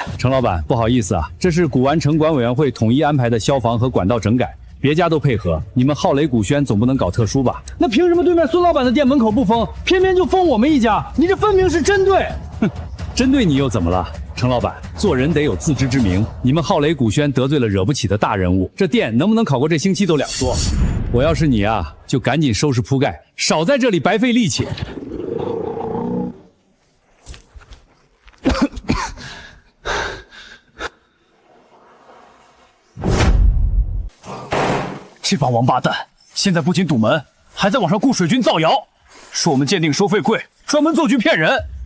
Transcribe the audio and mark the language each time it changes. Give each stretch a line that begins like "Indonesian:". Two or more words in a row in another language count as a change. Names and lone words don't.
Chinese: 程老板，不好意思啊，這是古玩城管委員會統一安排的消防和管道整改，別家都配合，你們浩雷古軒總不能搞特殊吧？那憑什麼對面孫老板的店門口不封，偏偏就封我們一家？你這分明是針對！哼，針對你又怎麼了？程老板，做人得有自知之明，你們浩雷古軒得罪了惹不起的大人物，這店能不能考過這星期都兩說。我要是你啊，就趕緊收拾鋪蓋，少在這裡白費力氣。這幫王八蛋現在不僅堵門，還在網上雇水軍造謠，說我們鑑定收費貴，專門做局騙人。